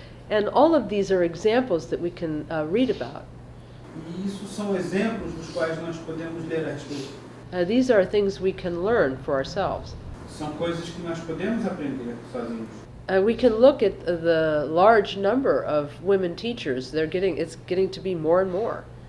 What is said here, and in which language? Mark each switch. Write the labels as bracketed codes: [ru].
[en] And all of these are examples that we can read about. [pt] E isso são exemplos dos quais nós podemos ler a respeito. [en] These are things we can learn for ourselves. [pt] São coisas que nós podemos aprender sozinhos. [en] We can look at the large number of women teachers. It's getting to be more and more.